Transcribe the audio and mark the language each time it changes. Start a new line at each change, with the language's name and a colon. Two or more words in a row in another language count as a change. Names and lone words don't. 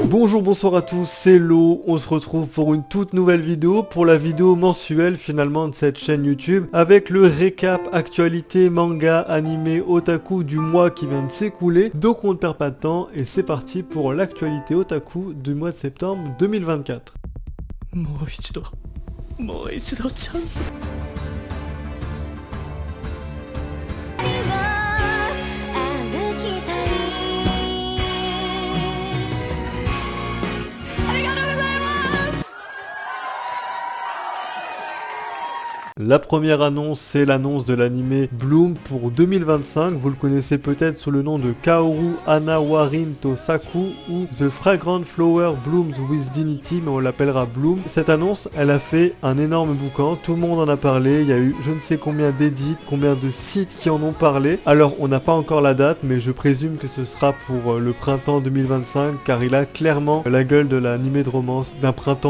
French: Bonjour, bonsoir à tous, c'est Lo, on se retrouve pour une toute nouvelle vidéo, pour la vidéo mensuelle finalement de cette chaîne YouTube, avec le récap actualité manga, animé, otaku du mois qui vient de s'écouler. Donc on ne perd pas de temps et c'est parti pour l'actualité otaku du mois de septembre 2024.
Japanese: もう一度チャンス
French: La première annonce, c'est l'annonce de l'anime Bloom pour 2025. Vous le connaissez peut-être sous le nom de Kaoru Anawarin to Saku ou The Fragrant Flower Blooms with Dignity, mais on l'appellera Bloom. Cette annonce, elle a fait un énorme boucan. Tout le monde en a parlé. Il y a eu je ne sais combien d'édits, combien de sites qui en ont parlé. Alors, on n'a pas encore la date, mais je présume que ce sera pour le printemps 2025, car il a clairement la gueule de l'anime de romance d'un printemps.